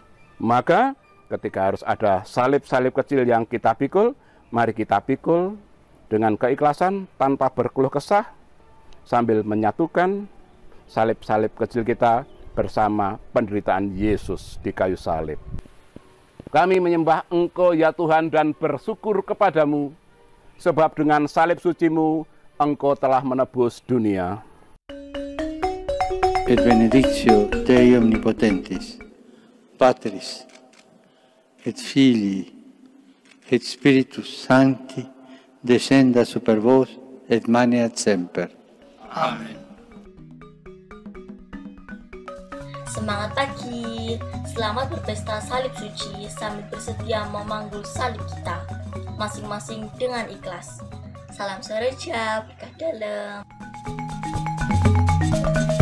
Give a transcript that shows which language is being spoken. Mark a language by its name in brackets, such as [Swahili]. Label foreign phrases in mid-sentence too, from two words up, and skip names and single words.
[Indonesian] Maka ketika harus ada salib-salib kecil yang kita pikul, mari kita pikul dengan keikhlasan tanpa berkeluh kesah, sambil menyatukan salib-salib kecil kita bersama penderitaan Yesus di kayu salib. Kami menyembah Engkau ya Tuhan dan bersyukur kepadamu, sebab dengan salib suci-Mu Engkau telah menebus dunia. [Latin] Et benedictio Dei omnipotentis, Patris, et Filii, et Spiritus Sancti, descenda super vos et maneat semper. [Indonesian] Amin. Semangat pagi, selamat berpesta salib suci sambil bersedia memanggul salib kita, masing-masing dengan ikhlas. Salam sereja, berkah dalam.